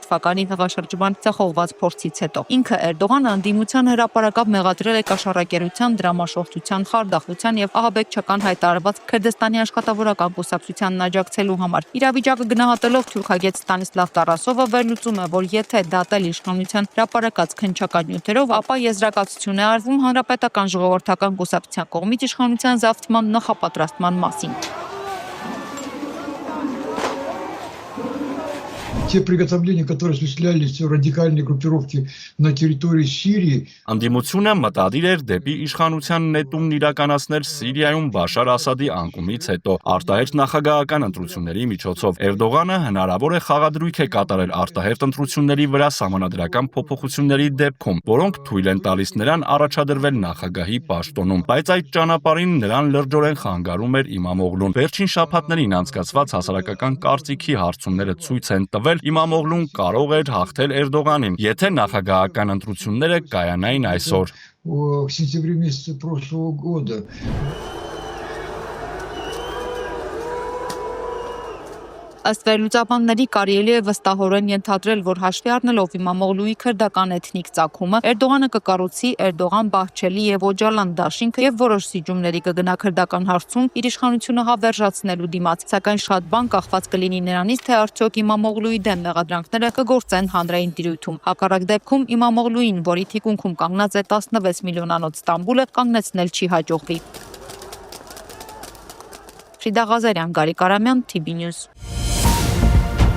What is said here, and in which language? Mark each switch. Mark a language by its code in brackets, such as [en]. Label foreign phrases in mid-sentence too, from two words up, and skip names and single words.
[hy] թվականի հեղաշրջման ցախողված փորձից հետո։ Ինքը Էրդողանը ընդդիմության հրապարակավ մեղադրել է կաշառակերության, դրամաշողթության, խարդախության եւ ահաբեկչական հայտարարված Քրդստանի աշխատավորական կուսակցությանն աջակցելու համար։ Իրավիճակը գնահատելով թուրքագետ Ստանիսլավ Տարասովը վերլուծում է, որ եթե դատել իշխանության հրապարակած քննչական նյութերով, ապա եզրակացություն է արվում հանրապետական ժողովրդական կուսակցության կողմից իշխանության զավթման նախապատրաստման մասին։ [ru] Те приготовления, которые осуществлялись радикальной группировки на территории Сирии, [hy] Անդիմությունը մտադիր էր դեպի իշխանության նետումն իրականացնել Սիրիայում Բաշար Ասադի անկումից հետո արտահերթ նախագահական ընտրությունների միջոցով։ Էրդողանը հնարավոր է խաղադրույք է կատարել արտահերթ ընտրությունների վրա սահմանադրական փոփոխությունների դեպքում, որոնք թույլ են տալիս նրան առաջադրվել նախագահի պաշտոնում, բայց այդ ճանապարհին նրան լրջորեն խանգարում էր Իմամօղլուն։ Վերջին շաբաթներին անցկացված հասարակական կարծիքի հարցումները ցույց են տվել, Իմամօղլուն կարող էր հաղթել Էրդողանին, եթե նախագահական ընտրությունները կայանային այսօր։ [ru] в сентябре месяце прошлого года. [hy] Ըստ վերլուծաբանների կարելի է վստահորեն ենթադրել, որ հաշվի առնելով Իմամօղլուի քրդական էթնիկ ծագումը, Էրդողանը կկառուցի Էրդողան, Բահչելի եւ Օջալան դաշինքը եւ որոշ սիջումների կգնա քրդական հարցում իր իշխանությունը հավերժացնելու դիմաց, սակայն շատ բան կախված կլինի նրանից, թե արդյոք Իմամօղլուի դեմ մեղադրանքները կգործեն հանրային տիրույթում։ Հակառակ դեպքում Իմամօղլուին, որի թիկունքում կանգնած է 16 միլիոնանոց Ստամբուլը, կանգնեցնել չի հաջողվի։ Ֆրիդա Ղազարյան, Գարիկ Արամյան, TV News։